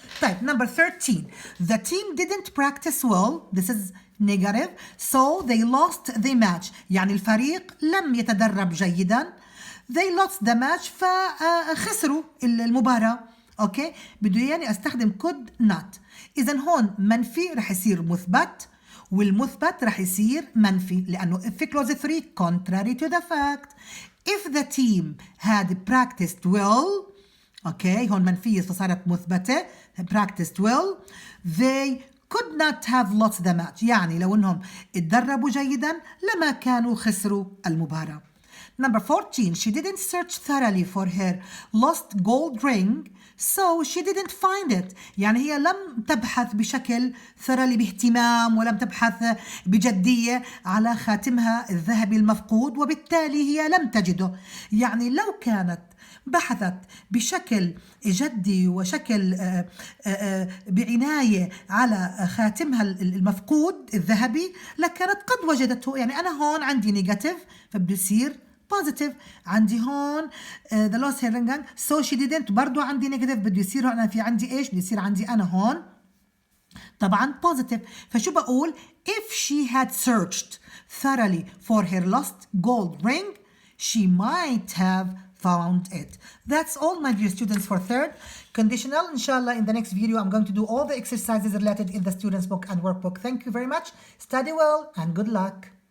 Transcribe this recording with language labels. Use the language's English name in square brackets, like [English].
[English] طيب number 13. The team didn't practice well. This is negative. So they lost the match. [Arabic] يعني الفريق لم يتدرب جيدا. [English] They lost the match [Arabic] فخسروا المباراة. أوكي بده يعني أستخدم could not. إذن هون منفي رح يصير مثبت والمثبت رح يصير منفي لأنه في clause 3 [English] contrary to the fact. If the team had practiced well okay [Arabic] هون منفية فصارت مثبتة [English] practiced well they could not have lost the match. [Arabic] يعني لو انهم اتدربوا جيدا لما كانوا خسروا المباراة. [English] Number 14. She didn't search thoroughly for her lost gold ring so she didn't find it. [Arabic] يعني هي لم تبحث بشكل thoroughly باهتمام ولم تبحث بجدية على خاتمها الذهبي المفقود وبالتالي هي لم تجده. يعني لو كانت بحثت بشكل جدي وشكل بعناية على خاتمها المفقود الذهبي لكانت قد وجدته. يعني أنا هون عندي نيجاتيف فبده يصير positive. عندي هون [English] the lost her ring so she didn't [Arabic] برضو عندي negative بده يصير أنا في عندي إيش بده يصير عندي أنا هون طبعا [English] positive. فشو بقول if she had searched thoroughly for her lost gold ring she might have found it. That's all, my dear students, for third. Conditional, inshallah, in the next video I'm going to do all the exercises related in the student's book and workbook. Thank you very much. Study well and good luck.